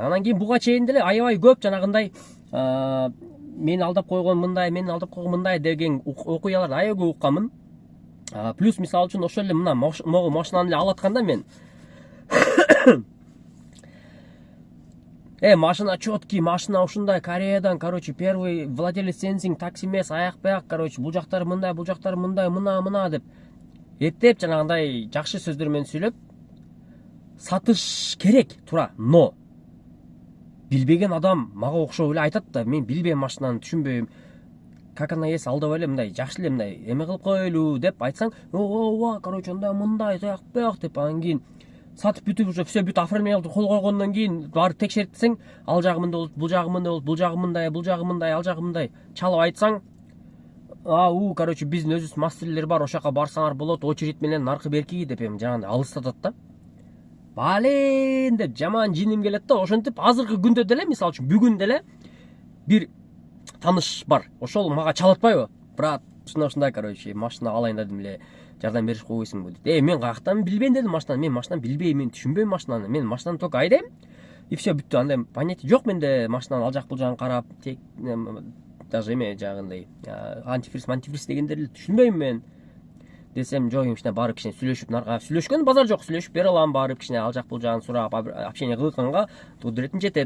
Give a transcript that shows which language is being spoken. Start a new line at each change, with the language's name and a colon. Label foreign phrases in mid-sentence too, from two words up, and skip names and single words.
Kyrgyz: Анан кийин буга чейин деле аябай көп жанагындай мени алдап койгон мындай деген окуяларды аябай көп укканмын. Плюс мисалы үчүн ошол эле мына могу машинаны эле алатканда мен машина чёткий, машина ушундай, Кореядан, короче,
Russian: первый владелец
Kyrgyz: сенсинг, такси эмес, аяк-баяк, короче, бул жактары мындай, мына деп эптеп жанагындай жакшы сөздөр менен сүйлөп сатыш керек тура, но билбеген адам мага окшоп эле айтат да, мен билбейм машинаны, түшүнбөйм.
Russian: Как она есть,
Kyrgyz: алдабай эле мындай жакшы эле мындай эме кылып коелу деп айтсаң, короче, мындай, аяк-баяк деп, анан кийин сатып бүтүп
Russian: уже все
Kyrgyz: бүт оформление кол койгондон кийин барып текшертсең, ал жагы мындай болуп, бул жагы мындай болуп, бул жагы мындай, ал жагы мындай чалып айтсаң, короче, биздин өзүбүз мастерлер бар, ошол жака барсаңар болот, очередь менен наркы берки деп эми жагандай алыстатат да. Бален деп жаман жиним келет да. Ошентип азыркы күндө деле, мисалы үчүн бүгүн деле бир таныш бар. Ошол мага чалатпайбы? Брат, ушундай, короче, машина алайын дедим эле, жардам берип койбойсуңбу дейт. Мен каяктан билбейм дедим машинаны. Мен машинаны билбейм, мен түшүнбөйм машинаны. Мен машинаны только айдайм.
Russian: И все
Kyrgyz: бүттү. Андай понятие жок менде машинаны ал жак бул жагын карап, даже эме жагындай антифриз дегендерди түшүнбөйм мен. Десем, жок, кичине барып кичине сүйлөшүп, нарга сүйлөшкөн базар жок, сүйлөшүп бере алам, барып кичине ал жак бул жагын сурап, общение кылганга кудуретим жетет.